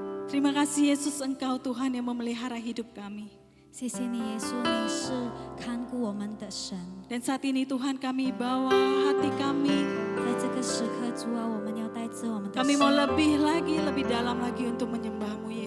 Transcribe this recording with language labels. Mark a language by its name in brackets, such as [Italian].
[Indonesian] Terima kasih Yesus, Engkau Tuhan yang memelihara hidup kami. [Chinese] 谢谢你，耶稣，你是看顾我们的神。 [Indonesian] Dan saat ini Tuhan kami bawa hati kami. [Chinese] 在这个时刻，主啊，我们要带着我们的 [Indonesian] Kami mau lebih lagi, lebih dalam lagi untuk menyembah-Mu